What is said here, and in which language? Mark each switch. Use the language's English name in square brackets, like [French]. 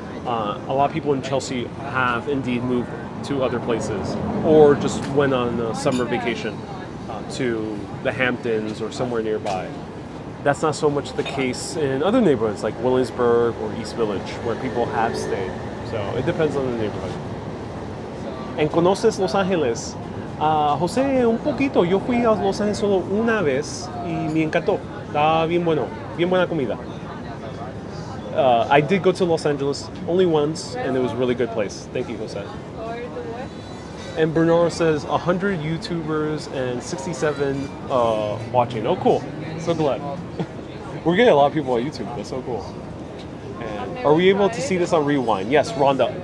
[English] A lot of people in Chelsea have indeed moved to other places or just went on a summer vacation to the Hamptons or somewhere nearby. That's not so much the case in other neighborhoods like Williamsburg or East Village, where people have stayed. So it depends on the neighborhood. [Spanish] ¿En conoces Los Ángeles? José, un poquito. Yo fui a Los Ángeles solo una vez y me encantó. Estaba bien bueno, bien buena comida. [English] I did go to Los Angeles only once, and it was a really good place. Thank you, Jose. And Bernardo says 100 YouTubers and 67 watching. Oh, cool. So glad. We're getting a lot of people on YouTube. That's so cool. And are we able to see this on Rewind? Yes, Rhonda.